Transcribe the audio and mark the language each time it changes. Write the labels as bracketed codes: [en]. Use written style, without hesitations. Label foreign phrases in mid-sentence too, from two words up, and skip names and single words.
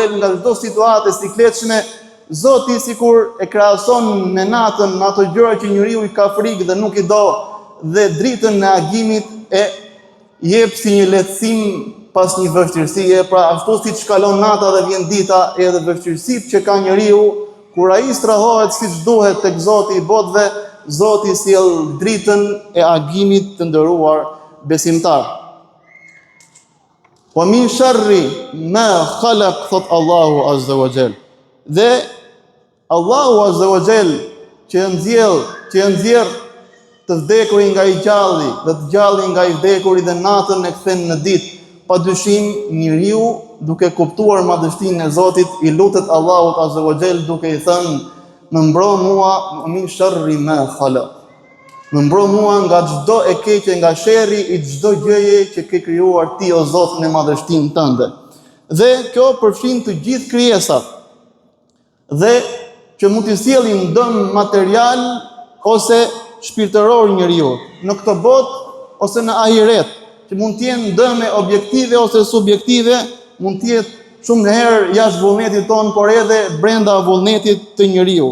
[sq] Jall nga çdo situatë e sikletshme, Zoti sikur e krahason me natën, me ato gjëra që njeriu i ka frikë dhe nuk i do, dhe dritën e agimit e jep si një lehtësim pas një vështirësie, pra ashtu si të shkalon nata dhe vjen dita, edhe vështirësitë që ka njeriu, kur ai strahohet siç duhet tek Zoti i botëve, Zoti sjell dritën e agimit të nderuar besimtar. [ar] ومن شر ما خلق, [sq] thot Allahu [ar] عز وجل. [sq] Dhe Allahu [ar] عز وجل [sq] që nxjerr të vdekurin nga i gjalli dhe të gjallin nga i vdekuri dhe natën e kthen në ditë, padyshim njeriu duke kuptuar madhështinë e Zotit i lutet Allahut [ar] عز وجل [sq] duke i thënë: "Më mbro mua [ar] من شر ما خلق." [sq] Më mbro mua nga çdo e keqe, nga sherri i çdo gjëje që ke krijuar ti o Zot në madhështinë tënde. Dhe kjo përfshin të gjithë krijesat. Dhe që mund të sjellin dëm material ose shpirtëror njeriu në këtë botë ose në ahiret, që mund të jenë dëme objektive ose subjektive, mund të jetë shumë herë jashtë vullnetit ton, por edhe brenda vullnetit të njeriu.